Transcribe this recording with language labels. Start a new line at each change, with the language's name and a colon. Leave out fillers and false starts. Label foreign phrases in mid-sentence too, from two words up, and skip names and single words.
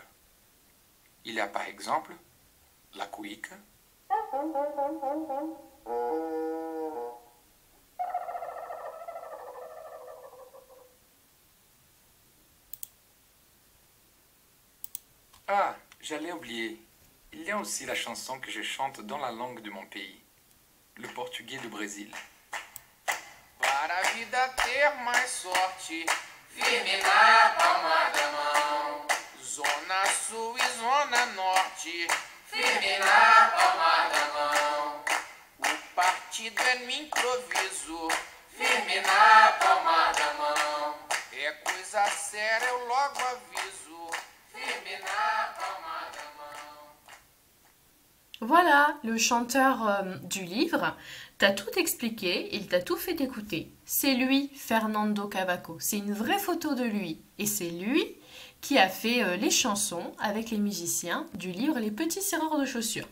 French: Il y a par exemple la cuica, ah, j'allais oublier, il y a aussi la chanson que je chante dans la langue de mon pays, le portugais du Brésil.
Portuguese: Para a vida ter mais sorte, firme na palma da mão. Zona Sul e Zona Norte, firme na palma da mão. O partido é no improviso, firme na palma da mão. É coisa séria, eu logo aviso, firme na palma da mão.
French: Voilà, le chanteur du livre t'a tout expliqué, il t'a tout fait écouter. C'est lui, Fernando Cavaco. C'est une vraie photo de lui. Et c'est lui qui a fait les chansons avec les musiciens du livre Les petits cireurs de chaussures.